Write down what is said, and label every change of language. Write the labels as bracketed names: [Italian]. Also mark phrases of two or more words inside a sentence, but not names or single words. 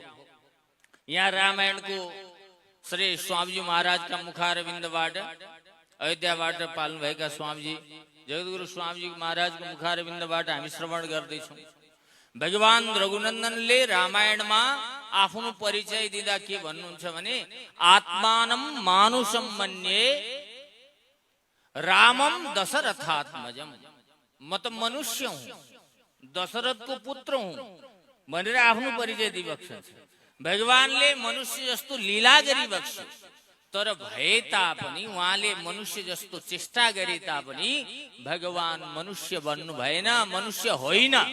[Nepali] यहाँ रामायणको श्री स्वामीजी महाराजका मुखारविन्दबाट अयोध्याबाट पाल्नुभएका स्वामीजी जगद्गुरु स्वामी जी महाराज को मुखारविंदबाट हामी श्रवण गर्दैछौँ। भगवान रघुनन्दनले रामायणमा आफ्नो परिचय दिँदा के भन्नुहुन्छ भने [Sanskrit] आत्मानं मानुषं मन्ये रामम दशरथात्मजम, [Nepali] म त मनुष्य हुँ, दशरथको पुत्र हुँ भनेर आफ्नो परिचय दिइबक्छ। भगवानले मनुष्य जस्तो लीला गरिबक्छ, तर भए तापनि उहाँले मनुष्य जस्तो चेष्टा गरे तापनि भगवान मनुष्य बन्नु भएन, मनुष्य होइन।